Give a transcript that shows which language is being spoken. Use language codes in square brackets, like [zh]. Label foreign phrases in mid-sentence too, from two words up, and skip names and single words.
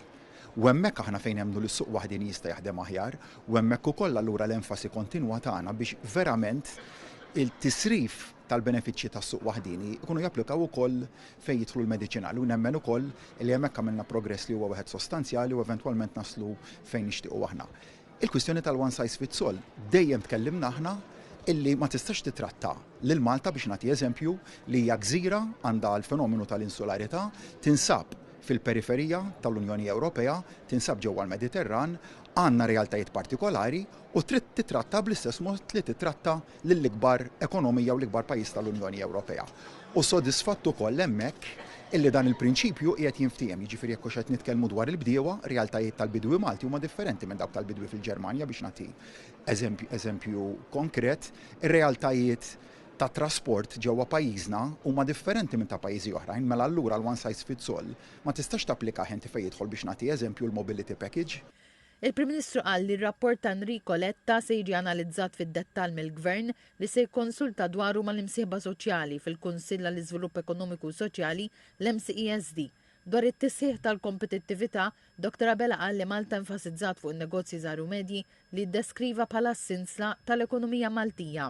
[mt] U hemmhekk aħna fejn hemmnu li s-suq waħdini jista' jaħdem aħjar, u hemmhekk ukoll allura l-enfasi kontinwa tagħna biex verament il-tisrif tal-benefiċċji tas-suq waħdini jkunu japplikaw ukoll fejn jidħlu l-mediċinali u nemmen ukoll li hemmhekk għamilna progress li huwa wieħed sostanzjali u eventwalment naslu fejn nixtiequ aħna. Il-kwistjoni tal- [en] one size fits all [mt] dejjem tkellimna aħna illi ma tistax titratta lil Malta biex nagħti eżempju li hija gżira għandha l-fenomenu tal-insularità tinsab fil-periferija tal-Unjoni Ewropea, tinsab ġewwa l-Mediterran, għandna realtajiet partikolari u trid titratta bl-istess mod li titratta lill-ikbar ekonomija u l-ikbar pajjiż tal-Unjoni Ewropea. U sodisfatt ukoll hemmhekk illi dan il-prinċipju qiegħed jinftiem, jiġifieri jekk hux qed nitkellmu dwar il-bdiewa, realtajiet tal-bidwi Malti huma differenti minn dawk tal-bidwi fil-Ġermanja biex nagħti eżempju konkret, ir-realtajiet ta' trasport ġewwa pajjiżna huma differenti minn ta' pajjiżi oħrajn, mela allura l- [en] one size fits all [mt] ma tistax tapplika ħenti fejn jidħol biex nagħti eżempju l- [en] mobility package. [mt] Il-Prim Ministru qal li r-rapport ta' Enrico Letta se jiġi analizzat fid-dettall mill-Gvern li se jkonsulta dwaru mal-imsieħba soċjali fil-Kunsill għall-Iżvilupp Ekonomiku u Soċjali l-MCESD. Dwar it-tisħiħ tal-kompetittività, Dr. Abela qal li Malta enfasizzat fuq in-negozji żgħar u medji li ddeskriva bħala s-sinsla tal-ekonomija Maltija.